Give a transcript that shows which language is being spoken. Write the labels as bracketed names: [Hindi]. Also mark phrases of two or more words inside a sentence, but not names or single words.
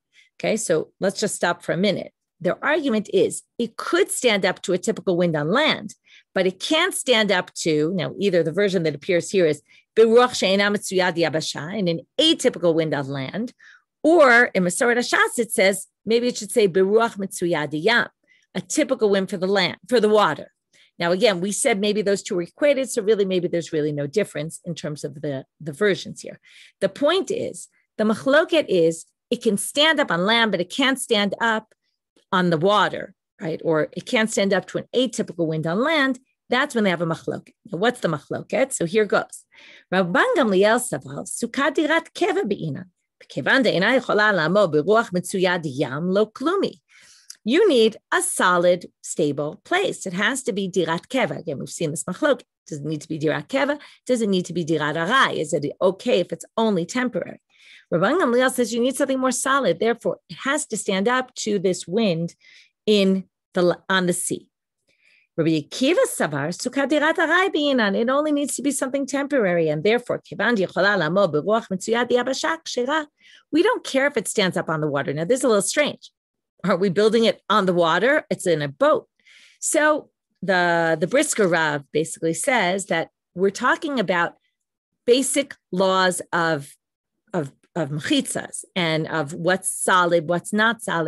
[English] Okay, so let's just stop for a minute. Their argument is it could stand up to a typical wind on land, but it can't stand up to, now either the version that appears here is in an atypical wind on land, or in Masoret Hashas it says, maybe it should say [Hebrew] beruach mitzuyad yam, [English] a typical wind for the land, for the water. Now again, we said maybe those two are equated, so really maybe there's really no difference in terms of the versions here. The point is, the machloket is, it can stand up on land, but it can't stand up on the water, right? Or it can't stand up to an atypical wind on land. That's when they have a machloket. Now, what's the machloket? So here goes. [Aramaic] Rabban Gamliel saval sukkah dirat keva be'inan. Kevan de'ina yochola la'amod beruach mitzuyad yam lo klumi. [English] You need a solid, stable place. It has to be [Hebrew] dirat keva. [English] Again, we've seen this machloket. Does it need to be [Hebrew] dirat keva? [English] Does it need to be [Hebrew] dirat arai? [English] Is it okay if it's only temporary? Rabban Gamliel says you need something more solid. Therefore, it has to stand up to this wind on the sea. [Aramaic] Rabbi Akiva savar sukkah dirat arai b'inan. [English] It only needs to be something temporary, and therefore, we don't care if it stands up on the water. Now, this is a little strange. Are we building it on the water? It's in a boat. So the Brisker Rav basically says that we're talking about basic laws of mechitzas and of what's solid, what's not solid.